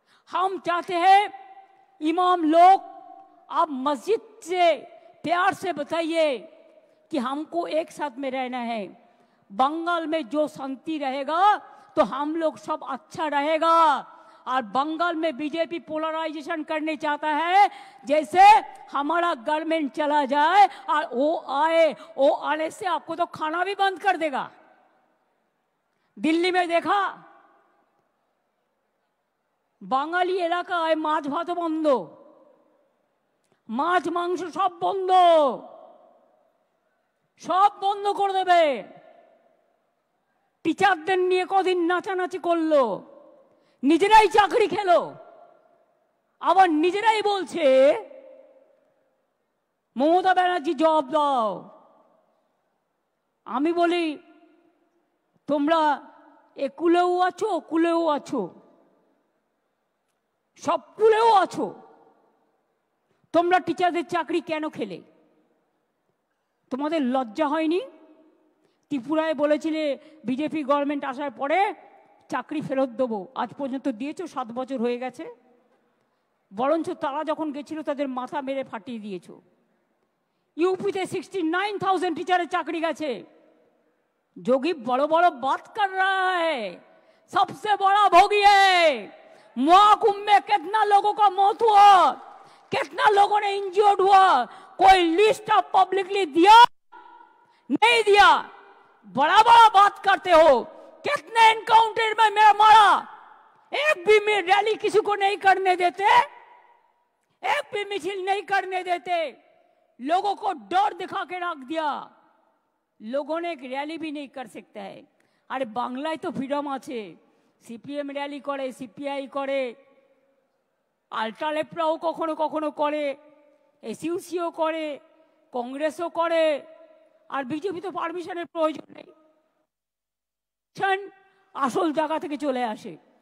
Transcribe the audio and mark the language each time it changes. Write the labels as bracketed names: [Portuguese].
[Hindi] हम चाहते हैं इमाम लोग, आप मस्जिद से प्यार से बताइए कि हमको एक साथ में रहना है, बंगाल में जो शांति रहेगा तो हम लोग सब अच्छा रहेगा। और बंगाल में बीजेपी पोलराइजेशन करने चाहता है, जैसे हमारा गवर्नमेंट चला जाए और वो आने से आपको तो खाना भी बंद कर देगा। दिल्ली में देखा, [Bangla] বাঙালি এলাকায় মাছ ভাত বন্ধ, মাছ মাংস সব বন্ধ, সব বন্ধ করে দেবে। টিচারদের নিয়ে কদিন নাচানাচি করলো, নিজেরাই চাকরি খেলো, আবার নিজেরাই বলছে মমতা ব্যানার্জি জবাব দাও। আমি বলি, তোমরা একুলেও আছো, কুলেও আছো, সব কুলেও আছো, তোমরা টিচারদের চাকরি কেন খেলে? তোমাদের লজ্জা হয়নি? ত্রিপুরায় বলেছিলে বিজেপি গভর্নমেন্ট আসার পরে চাকরি ফেরত দেবো, আজ পর্যন্ত দিয়েছো, 7 বছর হয়ে গেছে। বরঞ্চ তারা যখন গেছিল তাদের মাথা মেরে ফাটিয়ে দিয়েছো। [Hindi] यूपी से 69,000 टीचर चाकरी गए। जोगी बड़ो बड़ो बात कर रहा है, सबसे बड़ा भोगी है। महाकुंभ में कितना लोगों का मौत हुआ, कितना लोगों ने इंजर्ड हुआ, कोई लिस्ट ऑफ पब्लिकली दिया? नहीं दिया। बड़ा बड़ा बात करते हो। कितने एनकाउंटर में मैं मारा, एक भी में रैली किसी को नहीं करने देते, एक भी मिছিল नहीं करने देते, लोगों को डर दिखा के रख दिया। लोगों ने एक रैली भी नहीं कर सकता है। अरे बांग्लाয় तो फ्रीडम [Bangla] আছে, সিপিএম র‍্যালি করে, সিপিআই করে, আল্ট্রালেফরাও কখনো কখনো করে, এসইউসিও করে, কংগ্রেসও করে, আর বিজেপি তো পারমিশনের প্রয়োজন নেই, আসল জায়গা থেকে চলে আসে।